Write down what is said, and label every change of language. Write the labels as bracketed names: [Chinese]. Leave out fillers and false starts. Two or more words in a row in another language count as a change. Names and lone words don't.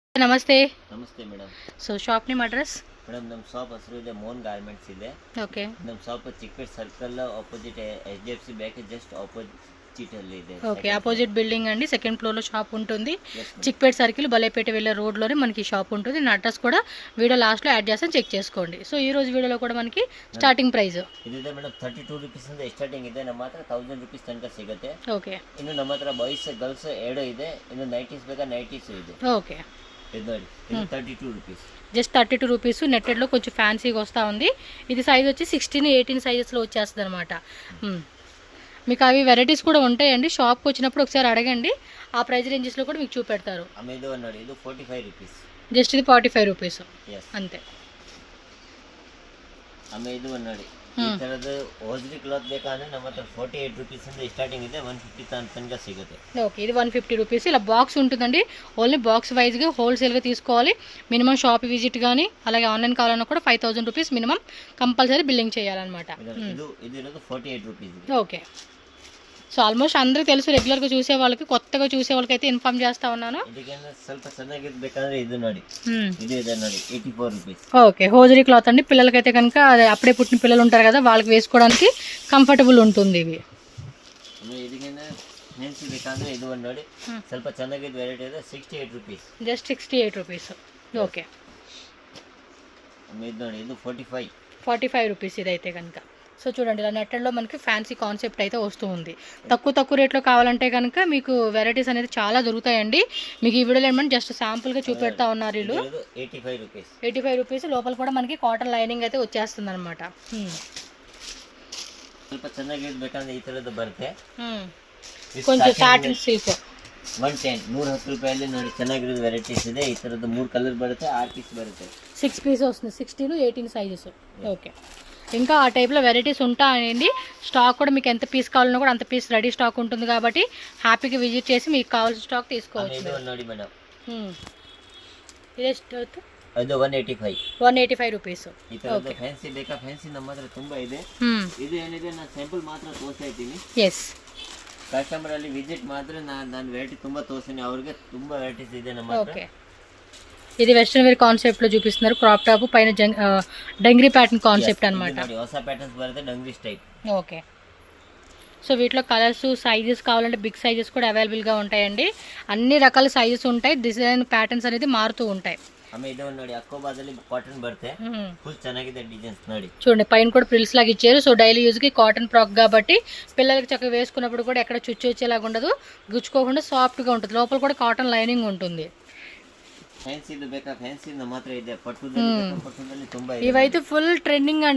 [Kannada] ನಮಸ್ತೆ. ನಮಸ್ತೆ ಮೇಡಮ್. ಸೊ ಶಾಪ್ ನಿಮ್ಮ ಅಡ್ರೆಸ್? ಮೇಡಮ್ ನಮ್ಮ ಶಾಪ್ ಹೆಸರು ಇದೆ ಮೋಹನ್ ಗಾರ್ಮೆಂಟ್ಸ್ ಇದೆ. ಓಕೆ. ನಮ್ಮ ಶಾಪ್ ಚಿಕ್ಕಪೇಟೆ [English] circle opposite HDFC bank just opposite [Kannada] ಅಲ್ಲಿ ಇದೆ. [Telugu] ఓకే, [English] opposite building [Telugu] అండి, [English] second floor [Telugu] లో షాప్ ఉంటుంది. చిక్పేట సర్కిల్ బలేపేట వెళ్ళే రోడ్ లోనే మనకి షాప్ ఉంటుంది. నా అడ్రస్ కూడా వీడియో లాస్ట్ లో యాడ్ చేస్తాను, చెక్ చేసుకోండి. సో ఈ రోజు వీడియోలో కూడా మనకి స్టార్టింగ్ ప్రైస్ [Kannada] ಇದಿದೆ ಮೇಡಮ್ [English] 32 rupees [Kannada] ಇಂದ ಸ್ಟಾರ್ಟಿಂಗ್ ಇದೆ. ನಮ್ಮ ಹತ್ರ 1000 ರೂಪೀಸ್ ತನಕ ಸಿಗುತ್ತೆ. ಓಕೆ. ಇನ್ನು ನಮ್ಮ ಹತ್ರ ಬಾಯ್ಸ್ ಗರ್ಲ್ಸ್ ಎರಡು ಇದೆ. ಇನ್ನು ನೈಟೀಸ್ ಬೇಕಾ ನೈಟೀಸ್ ಇದೆ. [Telugu] ఓకే. [Kannada] ಇದು ನೋಡಿ, ಇದು 32 ರೂಪೀಸ್. [English] just 32 rupees. [Telugu] నెట్టెడ్లో కొంచెం ఫ్యాన్సీగా వస్తూ ఉంది. ఇది సైజ్ వచ్చి 16, 18 సైజెస్లో వచ్చేస్తుంది అనమాట. మీకు అవి వెరైటీస్ కూడా ఉంటాయండి. షాప్కి వచ్చినప్పుడు ఒకసారి అడగండి, ఆ ప్రైస్ రేంజెస్లో కూడా మీకు చూపెడతారు. [Kannada] ಇದು ನೋಡಿ, ಇದು 45 ರೂಪೀಸ್. [Telugu] జస్ట్ ఇది 45 రూపీస్ అంతే. [Kannada] ಇದು ನೋಡಿ, ಈ ತರದ ಹೋಜ್ರಿ ಕ್ಲಾತ್ ಬೇಕಂದ್ರೆ ನಮ್ಮ ಹತ್ರ 48 ರೂಪೀಸ್ ಇಂದ ಸ್ಟಾರ್ಟಿಂಗ್ ಇದೆ. 150 ತನಕ ಸಿಗುತ್ತೆ. [Telugu] ఓకే, ఇది 150 రూపీస్. ఇలా బాక్స్ ఉంటుందండి. [English] only box wise [Telugu] హోల్సేల్గా తీసుకోవాలి. మినిమం షాప్ విజిట్ కానీ అలాగే ఆన్లైన్ కావాలన్నా కూడా [English] 5000 rupees minimum compulsory billing [Telugu] చేయాలన్నమాట. ఇది 48 రూపీస్. ఓకే. సో ఆల్మోస్ట్ అందరికీ తెలుసు, రెగ్యులర్గా చూసే వాళ్ళకి, కొత్తగా చూసే వాళ్ళకి అయితే ఇన్ఫార్మ్ చేస్తా ఉన్నాను. [Kannada] ಸ್ವಲ್ಪ ಚೆನ್ನಾಗಿದ್ದು ಬೇಕಂದ್ರೆ ಇದು ನೋಡಿ, ಇದು ಇದೆ ನೋಡಿ, 84 ರೂಪೀಸ್. [Telugu] ఓకే, హోజరీ క్లాత్ అండి. పిల్లలకైతే కనుక అప్పుడే పుట్టిన పిల్లలు ఉంటారు కదా, వాళ్ళకి వేసుకోవడానికి కంఫర్టబుల్ ఉంటుంది ఇవి. [Kannada] ಇದಕ್ಕಿಂತ ನೆನ್ಸಿ ಬೇಕಂದ್ರೆ ಇದು ಒಂದು ನೋಡಿ, ಸ್ವಲ್ಪ ಚೆನ್ನಾಗಿದ್ದು ವೆರೈಟಿ ಇದೆ. 68 ರೂಪೀಸ್. [Telugu] జస్ట్ 68 రూపీస్. ఓకే. [Kannada] ಇದು ನೋಡಿ, ಇದು [Telugu] 45 రూపీస్ ఇదైతే కనుక. సో చూడండి, ఇలా నెట్టెడ్లో మనకి ఫ్యాన్సీ కాన్సెప్ట్ అయితే వస్తూ ఉంది. తక్కువ రేట్లో కావాలంటే కనుక మీకు వెరైటీస్ అనేది చాలా దొరుకుతాయండి. మీకు ఈ వీడియోలో ఏమంటే జస్ట్ శాంపుల్గా చూపెడతా ఉన్నారు వీళ్ళు. 85 రూపీస్. లోపల కూడా మనకి కాటన్ లైనింగ్ అయితే వచ్చేస్తుంది అనమాట. [Kannada] ಸ್ವಲ್ಪ ಚೆನ್ನಾಗಿದ್ದು ಬೇಕಂದ್ರೆ ಈ ಥರದ್ದು ಬರುತ್ತೆ. [Telugu] కొంచెం [English] satin silk [Kannada] 110 ರೂಪಾಯಲ್ಲಿ ನೋಡಿ, ಚೆನ್ನಾಗಿರೋದು ವೆರೈಟೀಸ್ ಇದೆ. ಈ ಥರದ್ದು 3 ಕಲರ್ ಬರುತ್ತೆ, 6 పీస్ ಬರುತ್ತೆ. [Telugu] 6 పీస్ వస్తుంది. 16, 18 సైజెస్. ఓకే. ఇంకా ఆ టైప్లో వెరైటీస్ ఉంటాయండి. స్టాక్ కూడా మీకు ఎంత పీస్ కావాలన్నా కూడా అంత పీస్ రెడీ స్టాక్ ఉంటుంది కాబట్టి హ్యాపీగా విజిట్ చేసి మీకు కావాల్సిన స్టాక్ తీసుకోవచ్చు. [Kannada] ನೋಡಿ ಮೇಡಮ್, [Telugu] ఇదే [Kannada] ಅದು [Telugu] 185 రూపీస్. [Kannada] ಈ ತರದ್ದು ಫ್ಯಾನ್ಸಿ ಬೇಕಾ? ಫ್ಯಾನ್ಸಿ ನಮ್ಮ ಹತ್ರ ತುಂಬಾ ಇದೆ. ಇದು ಏನಿದೆ, ನಾನು ಸ್ಯಾಂಪಲ್ ಮಾತ್ರ ತೋರಿಸ್ತಾ ಇದ್ದೀನಿ. ಎಸ್, ಕಸ್ಟಮರ್ ಅಲ್ಲಿ ವಿಸಿಟ್ ಮಾತ್ರ ನಾನು ವೆರೈಟಿ ತುಂಬಾ ತೋರಿಸ್ತೀನಿ. ಅವ್ರಿಗೆ ತುಂಬಾ ವೆರೈಟೀಸ್ ಇದೆ ನಮ್ಮ ಹತ್ರ. [Telugu] ఓకే. ఇది [English] western wear concept [Telugu] లో చూపిస్తున్నారు. [English] crop top పైన dungaree pattern concept [Telugu] అన్నమాట. [Kannada] ಹೊಸ ప్యాటర్న్స్ బರುತ್ತೆ, [English] dungaree style. [Telugu] ఓకే. సో వీటిలో కలర్స్, సైజెస్ కావాలంటే బిగ్ సైజెస్ కూడా అవైలబుల్గా ఉంటాయండి. అన్ని రకాల సైజెస్ ఉంటాయి. డిజైన్ ప్యాటర్న్స్ అనేది మారుతూ ఉంటాయి. [Kannada] ಇದು ನೋಡಿ, ಅಕ್ಕೋಬಾದಲ್ಲಿ కాటన్ బರುತ್ತೆ. ఫుల్ ಚೆನ್ನಾಗಿದೆ డిజైన్స్ ನೋಡಿ. [Telugu] చూడండి, పైన కూడా ప్రిల్స్ లాగా ఇచ్చారు. సో [English] daily use [Telugu] కి [English] cotton frock [Telugu] కాబట్టి పిల్లలకి చక్కగా వేసుకున్నప్పుడు కూడా ఎక్కడ చుచ్చు వచ్చేలాగా ఉండదు, గుచ్చుకోకుండా సాఫ్ట్ గా ఉంటుంది. లోపల కూడా [English] cotton lining [Telugu] ఉంటుంది. ఇవైతే [English] full trending [Telugu] అండి.